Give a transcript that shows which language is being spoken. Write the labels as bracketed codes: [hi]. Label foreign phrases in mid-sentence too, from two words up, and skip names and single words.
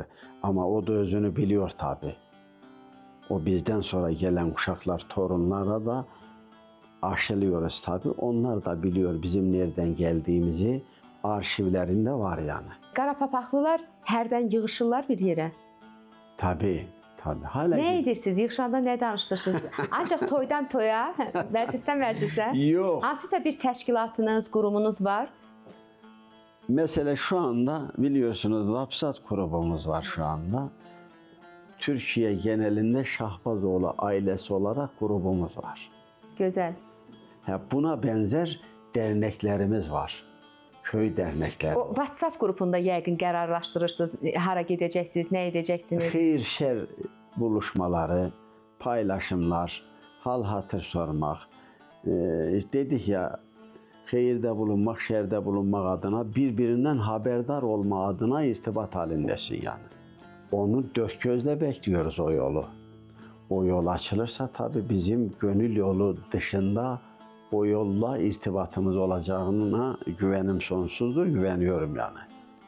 [tr] Ama o da özünü biliyor tabii. O bizden sonra gelen kuşaklar, torunlara da aşılıyoruz tabii. Onlar da biliyor bizim nereden geldiğimizi, arşivlerinde var yani. [az] Qarapapaqlılar hərdən yığışırlar bir yerə. [tr] Tabii, tabii. Hala [az] Nə edirsiniz? Yığışanda nə danışırsınız? Ancaq toydan toya, məclisdən məclisə? [tr] Yok. [az] Hansısa bir təşkilatınız, qurumunuz var? [tr] Mesela şu anda biliyorsunuz Lapsat grubumuz var şu anda. Türkiye genelinde Şahbazoğlu ailesi olarak grubumuz var. [az] Gözəl. [tr] Buna benzer derneklerimiz var. Köy dernekleri. [az] O WhatsApp qrupunda yəqin qərarlaşdırırsınız, hara gedəcəksiniz, nə edəcəksiniz? [tr] Xeyir şer buluşmaları, paylaşımlar, hal hatır sormak. Dedik ya, xeyirde bulunmak, şerde bulunmak adına birbirinden haberdar olma adına irtibat halindesin yani. Onu dört gözle bekliyoruz o yolu. O yol açılırsa tabii bizim gönül yolu dışında o yolla irtibatımız olacağına güvenim sonsuzdur, güveniyorum yani.